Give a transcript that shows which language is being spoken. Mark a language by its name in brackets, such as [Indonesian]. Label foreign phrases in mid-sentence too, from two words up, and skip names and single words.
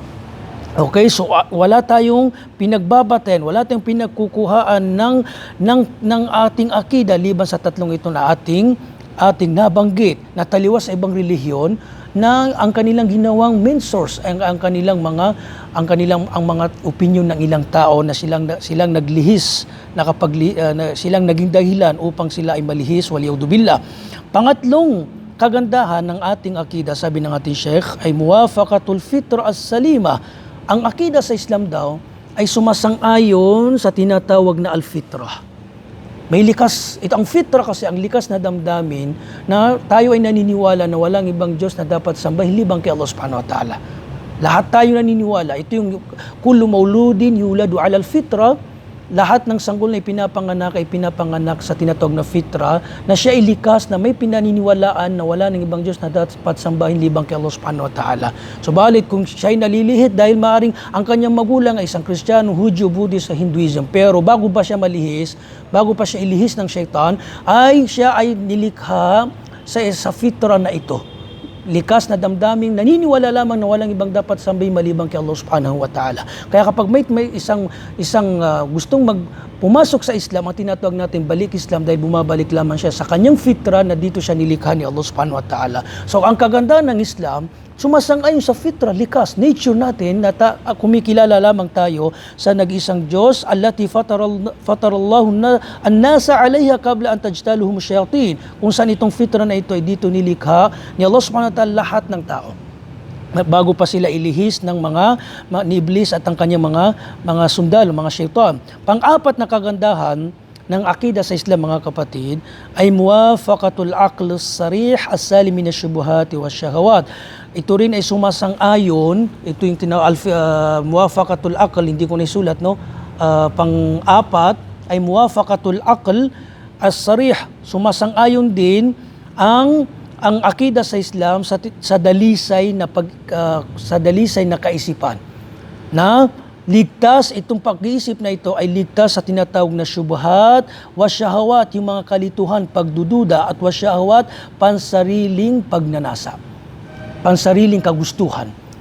[Filipino] Okay, so wala tayong pinagbabatayan, wala tayong pinagkukuhaan ng ating akida liban sa tatlong ito na ating nabanggit na taliwas sa ibang relihiyon na ang kanilang ginawang main source ang mga opinion ng ilang tao na silang naglihis na silang naging dahilan upang sila ay malihis, waliyaudubillah. Pangatlong kagandahan ng ating akida, sabi ng ating Sheikh, ay [Arabic] موافقة الفطرة السليمة. [Filipino] Ang akida sa Islam daw ay sumasang-ayon sa tinatawag na al-fitrah. May likas, ito ang fitra kasi ang likas na damdamin na tayo ay naniniwala na walang ibang Diyos na dapat sambahin libang kay [Arabic] الله سبحانه وتعالى. [Filipino] Lahat tayo naniniwala. Ito yung [Arabic] كل مولود يولد على الفطرة. [Filipino] Lahat ng sanggol na ipinapanganak sa tinatawag na fitra na siya ay likas na may pinaniniwalaan na wala ng ibang Diyos na dapat sambahin libang kay [Arabic] الله سبحانه وتعالى. [Filipino] So balit kung siya ay nalilihit dahil maaring ang kanyang magulang ay isang Kristiyano, Hudyo, Buddhist sa Hinduism, pero bago pa siya ilihis ng syaitan, siya ay nilikha sa fitra na ito. Likas na damdaming naniniwala lamang na walang ibang dapat sambahin malibang kay [Arabic] الله سبحانه وتعالى. [Filipino] Kaya kapag may isang gustong pumasok sa Islam, ang tinatawag natin balik Islam dahil bumabalik lamang siya sa kanyang fitra na dito siya nilikha ni [Arabic] الله سبحانه وتعالى. [Filipino] So ang kagandahan ng Islam, sumasang-ayon sa fitra, likas, nature natin na kumikilala lamang tayo sa nag-isang Diyos, [Arabic] التي فطر الله الناس عليها قبل أن تجتالهم الشياطين. [Filipino] Kung saan itong fitra na ito ay dito nilikha ni [Arabic] الله سبحانه وتعالى [Filipino] lahat ng tao. Bago pa sila ilihis ng ni Iblis at ang kanyang mga sundalo, mga syaitan. Pang-apat na kagandahan ng akida sa Islam, mga kapatid, ay [Arabic] موافقة العقل الصريح السليم من الشبهات والشهوات. [Filipino] Ito rin ay sumasang-ayon, ito yung [Arabic] موافقة العقل, [Filipino] hindi ko na isulat, no? Pang-apat ay [Arabic] موافقة العقل الصريح. [Filipino] Sumasang-ayon din ang akida sa Islam sa dalisay na kaisipan na ligtas, itong pag-iisip na ito ay ligtas sa tinatawag na syubhat, wasyahawat, yung mga kalituhan, pagdududa, at wasyahawat, pansariling pagnanasa, pansariling kagustuhan.